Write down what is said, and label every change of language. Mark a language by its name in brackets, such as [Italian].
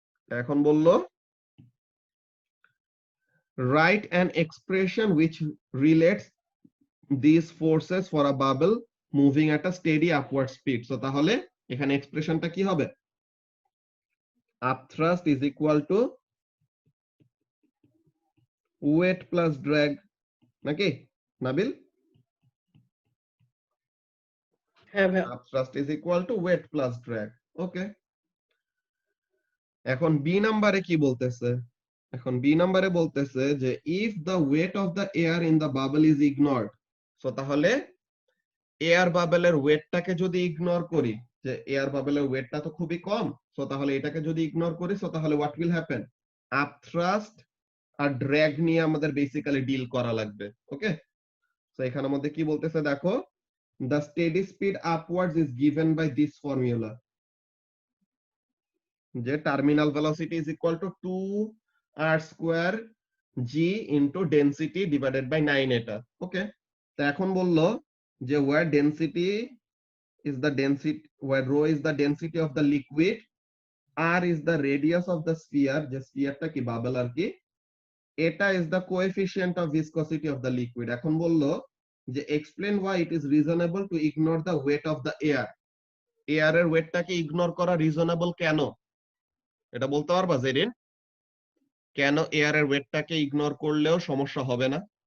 [Bangla] এখন বললো [English] write an expression which relates these forces for a bubble moving at a steady upward speed। [Bangla] So তাহলে এখানে এক্সপ্রেশনটা কি হবে? [English] Upthrust is equal to weight plus drag, [Bangla] নাকি নাবিল? হ্যাঁ ভাইয়া। [English] Upthrust is equal to weight plus drag। Okay, [Bangla] এখন B নাম্বারে কি বলতেছে? এখন বি নাম্বারে বলতেছে যে [English] if the weight of the air in the bubble is ignored। [Bangla] So তাহলে এয়ার বাবেলের ওয়েটটাকে যদি ইগনোর করি, যে এয়ার বাবেলের ওয়েটটা তো খুবই কম, সো তাহলে এটাকে যদি ইগনোর করি, সো তাহলে what will happen? আপথ্রাস্ট আর drag নিয়ে আমাদের বেসিক্যালি ডিল করা লাগবে। [English] okay, so [Bangla] এখানের মধ্যে কি বলতেছে দেখো, [English] the steady speed upwards is given by this formula, যে terminal velocity is equal to 2r square g into density divided by 9 এটা। ওকে, তো এখন বললো যে where density is the density, where rho is the density of the liquid, r is the radius of the sphere, [Bangla] যে স্ফিয়ারটা কি bubble আর কি, [English] এটা is the coefficient of viscosity of the liquid। [Bangla] এখন বললো যে [English] explain why it is reasonable to ignore the weight of the air। [Bangla] Air এর ওয়েটটাকে ignore করা reasonable কেন, এটা বলতে পারবা জেরিন? কেন এয়ার এর ওয়েটটাকে ইগনোর করলেও সমস্যা হবে না?